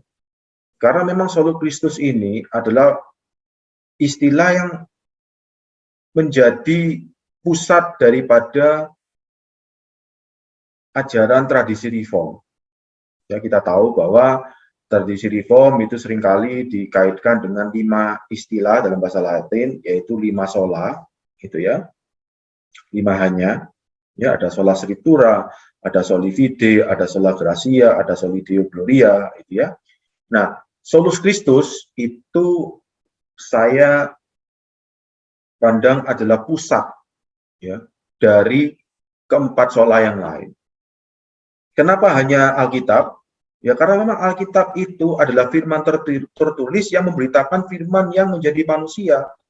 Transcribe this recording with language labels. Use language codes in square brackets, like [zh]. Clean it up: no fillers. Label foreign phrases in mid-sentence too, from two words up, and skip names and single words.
[id] Karena memang [la] Solus Christus [id] ini adalah istilah yang menjadi pusat daripada ajaran tradisi reform. Ya, kita tahu bahwa tradisi reform itu seringkali dikaitkan dengan 5 istilah dalam bahasa Latin, yaitu 5 sola, gitu ya. 5 hanya, ya, ada [la] sola scriptura, ada soli fide, ada sola gratia, ada soli deo gloria, [id] gitu ya. Nah, [la] Solus Christus [id] itu saya pandang adalah pusat, ya, dari keempat sola yang lain. Kenapa hanya Alkitab? Ya, karena memang Alkitab itu adalah firman tertulis yang memberitakan firman yang menjadi manusia.